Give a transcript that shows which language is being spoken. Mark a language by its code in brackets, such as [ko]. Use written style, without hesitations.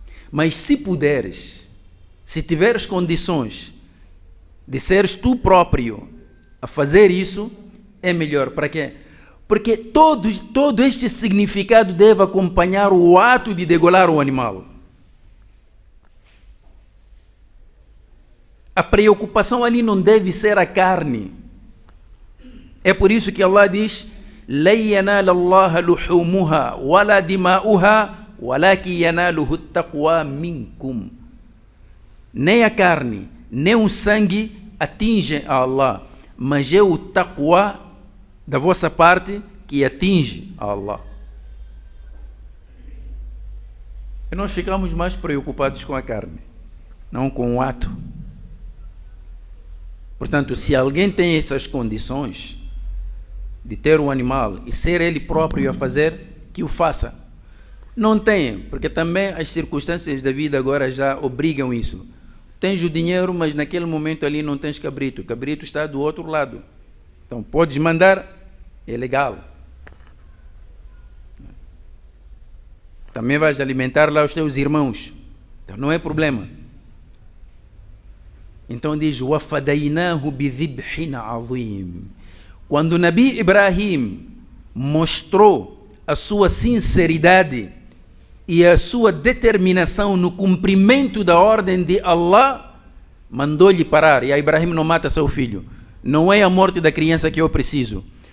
[pt] Mas se puderes, se tiveres condições de seres tu próprio a fazer isso, é melhor. Para quê? Porque todo este significado deve acompanhar o ato de degolar o animal. A preocupação ali não deve ser a carne. É por isso que Allah diz: [ar] لَن يَنَالَ اللَّهَ لُحُومُهَا وَلَا دِمَاؤُهَا وَلَكِنْ يَنَالُهُ التَّقْوَى مِنْكُمْ. [pt] Nem a carne, nem o sangue atingem a Allah, mas é o taqwa da vossa parte que atinge a Allah. E nós ficamos mais preocupados com a carne, não com o ato. Portanto, se alguém tem essas condições de ter um animal e ser ele próprio a fazer, que o faça. Não tem, porque também as circunstâncias da vida agora já obrigam isso. Tens o dinheiro, mas naquele momento ali não tens cabrito. O cabrito está do outro lado. Então podes mandar, é legal. Também vais alimentar lá os teus irmãos. Então não é problema. Então diz: [ar] وَفَدَيْنَاهُ بِذِبْحٍ عَظِيمٍ. [pt] Quando o Nabi Ibrahim mostrou a sua sinceridade e a sua determinação no cumprimento da ordem de Allah, mandou-lhe parar. E a Ibrahim: não mata seu filho. Não é a morte da criança que eu preciso.